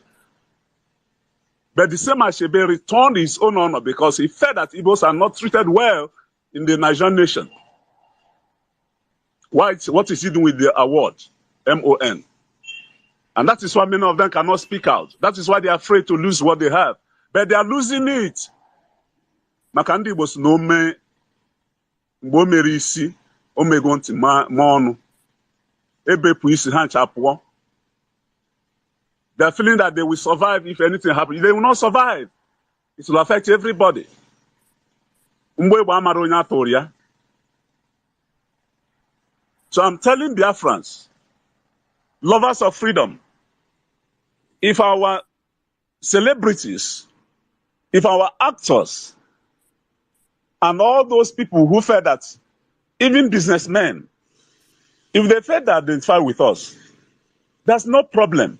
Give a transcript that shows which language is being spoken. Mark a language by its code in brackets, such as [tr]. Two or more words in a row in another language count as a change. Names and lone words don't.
[en] But the same Achebe returned his own honor because he felt that Igbos are not treated well in the Nigerian nation. What is he doing with the award? MON. And that is why many of them cannot speak out. That is why they are afraid to lose what they have. But they are losing it. [ig] Maka Ndigbo si na ome mgbe o mere isi o mego ntị ma ọnụ ebepụ isi ha ncha pụọ. [en] They are feeling that they will survive if anything happens. They will not survive. It will affect everybody. [ig] Mgbe Igbo amara onye atụrụ ya. [en] So I'm telling Biafrans, lovers of freedom, if our celebrities, if our actors, and all those people who felt that, even businessmen, if they felt that identify with us, there's no problem.